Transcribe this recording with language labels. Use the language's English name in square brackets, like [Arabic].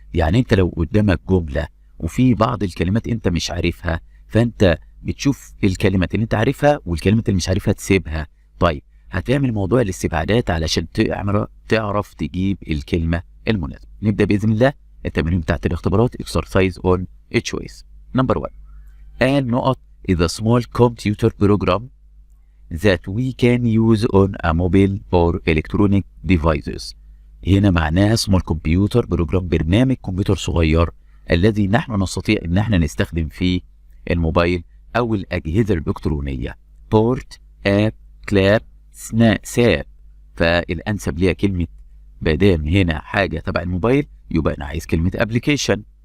[Arabic] يعني أنت لو قدامك جملة وفي بعض الكلمات أنت مش عارفها، فأنت بتشوف الكلمات اللي أنت عارفها والكلمات اللي مش عارفها تسيبها. طيب هتعمل موضوع الاستبعادات علشان تعرف تجيب الكلمة المناسبة. نبدأ بإذن الله التمارين بتاعت الاختبارات. [English] exercise on a choice. Number 1. And [Arabic] نقط [English] is a small computer program that we can use on a mobile or electronic devices. [Arabic] هنا معناها [English] small computer [Arabic] بروجرام، برنامج كمبيوتر صغير الذي نحن نستطيع ان احنا نستخدم فيه الموبايل او الاجهزه الالكترونيه. [English] Port, up, club, sub. [Arabic] فالانسب ليها كلمه، بدام هنا حاجه تبع الموبايل يبقى انا عايز كلمه ابلكيشن.